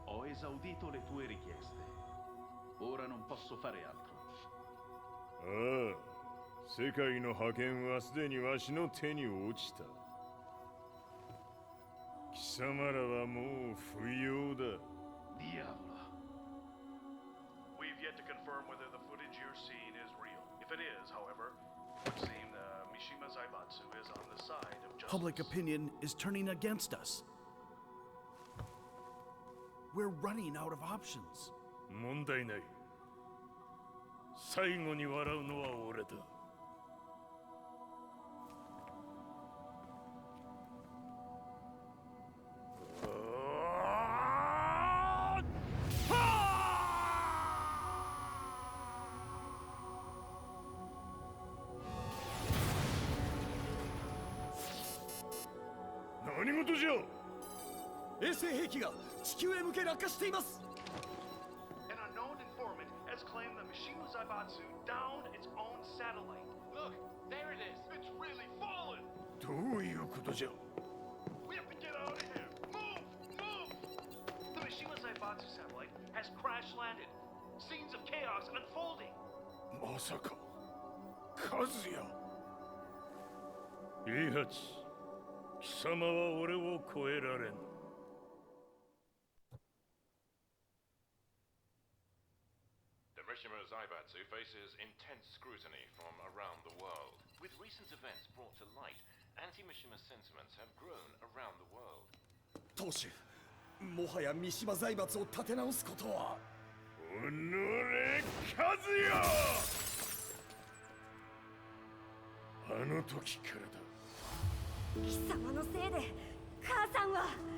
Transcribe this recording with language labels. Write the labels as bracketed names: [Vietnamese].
[Italian] esaudito le tue richieste. Ora non posso fare altro. [Japanese] ああ、世界の覇権はすでにわしの手に落ちた。貴様らはもう不要だ。 [Italian] Diavolo. [English] We've yet to confirm whether the footage you're seeing is real. If it is, however, it would seem the Mishima Zaibatsu is on the side of justice. Public opinion is turning against us. We're running out of options. [Japanese] 問題ない。最後に笑うのは俺だ。何事じゃ。衛星兵器が地球へ向け落下しています。 [English] An unknown informant has claimed the Mishima Zaibatsu downed its own satellite. Look, there it is. It's really fallen. [Japanese] どういうことじゃ。 [English] We have to get out of here. Move! Move! The Mishima Zaibatsu satellite has crash landed. Scenes of chaos unfolding. [Japanese] まさか、カズヤ。イハチ、貴様は俺を超えられん。 [English] The Mishima Zaibatsu faces intense scrutiny from around the world. With recent events brought to light, anti-Mishima sentiments have grown around the world. [Japanese] 当主、もはや三島財閥を立て直すことは。おのれ、カズヤ。あの時からだ。貴様のせいで母さんは。